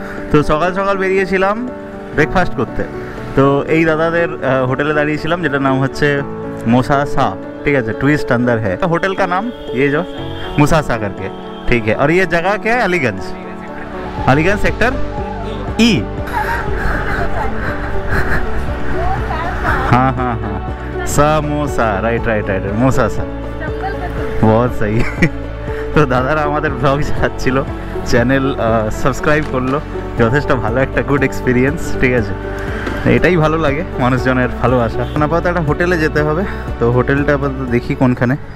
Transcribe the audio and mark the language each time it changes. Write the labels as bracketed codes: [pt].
[bn] তো সকাল সকাল বেরিয়েছিলাম ব্রেকফাস্ট করতে। তো এই দাদাদের হোটেলে দাঁড়িয়েছিলাম, যেটার নাম হচ্ছে मोसासा। [hi] ठीक है, ट्विस्ट अंदर है होटल का नाम, ये जो मोसासा करके। ठीक है, और ये जगह क्या है? अलीगंज, अलीगंज सेक्टर ई। हाँ हाँ हाँ, समोसा, राइट राइट राइट, मोसासा, बहुत सही। [bn] তো দাদারা আমাদের ব্লগ চাচ্ছিল, চ্যানেল সাবস্ক্রাইব করলো, যথেষ্ট ভালো একটা গুড এক্সপিরিয়েন্স। ঠিক আছে, এটাই ভালো লাগে মানুষজনের ভালোবাসা। আপাতত একটা হোটেলে যেতে হবে, তো হোটেলটা আপাতত দেখি কোনখানে।